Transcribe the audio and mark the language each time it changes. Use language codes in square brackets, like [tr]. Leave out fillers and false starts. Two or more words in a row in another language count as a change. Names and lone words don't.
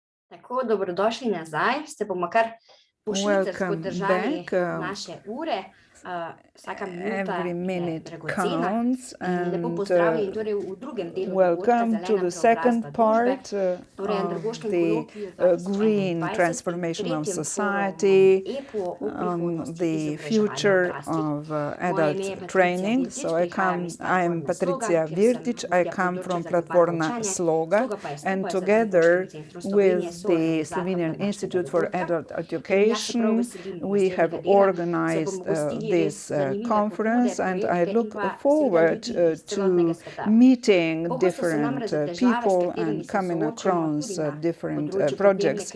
[sl] Tako, dobrodošli nazaj. Se bomo kar pošvicarsko držali naše ure. Vsaka minuta je dragocena. Lepo pozdravljeni torej v drugem delu [en] welcome to the second part of the green transformation of society, the future of adult training. So I'm Patricia Virtic, I come from Platforma Sloga, and together with the Slovenian Institute for Adult Education, we have organized this conference, and I look forward to meeting different people and coming across different projects.